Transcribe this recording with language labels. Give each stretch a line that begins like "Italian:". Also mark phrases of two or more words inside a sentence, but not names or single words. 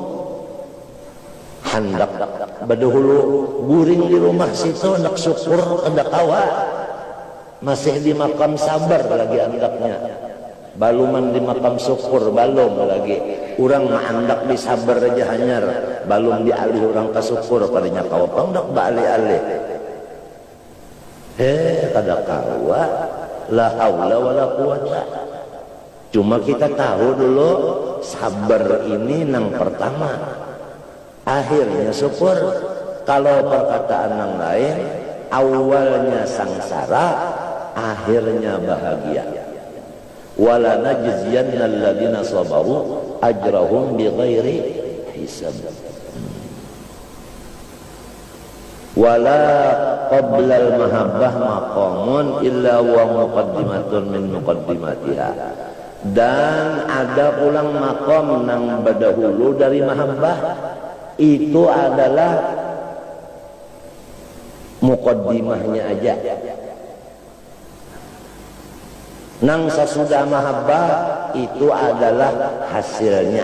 Banjar: hendak badahulu guring di rumah situ hendak syukur hendak kawa masih di makam sabar lagi hendaknya baluman di makam syukur balum lagi orang hendak disabar aja hanyar balum dialih orang kasukur padanya kawa hendak balik-alih kada kawa
Arabic: لا حول ولا قوة.
Banjar: Cuma kita tahu dulu sabar ini nang pertama akhirnya syukur. Kalau perkataan yang lain awalnya sangsara akhirnya bahagia.
Arabic: ولنجزين الذين صبروا أجرهم بغير حساب. ولا قبل المحبة مقام إلا و مقدمة من مقدماتها.
Banjar: Dan ada ulang maqam nang badahulu dari mahabbah, itu adalah muqaddimahnya aja. Nang sesudah mahabbah itu adalah hasilnya.